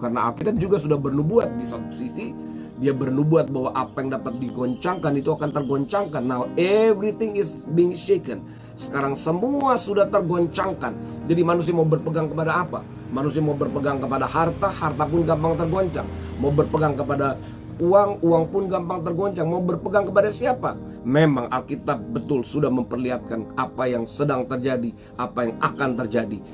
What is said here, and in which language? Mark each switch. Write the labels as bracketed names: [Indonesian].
[Indonesian] Karena Alkitab juga sudah bernubuat. Di satu sisi Dia bernubuat bahwa apa yang dapat digoncangkan itu akan tergoncangkan. [English] Now everything is being shaken. [Indonesian] Sekarang semua sudah tergoncangkan. Jadi manusia mau berpegang kepada apa? Manusia mau berpegang kepada harta, harta pun gampang tergoncang. Mau berpegang kepada uang, uang pun gampang tergoncang. Mau berpegang kepada siapa? Memang Alkitab betul sudah memperlihatkan apa yang sedang terjadi, apa yang akan terjadi.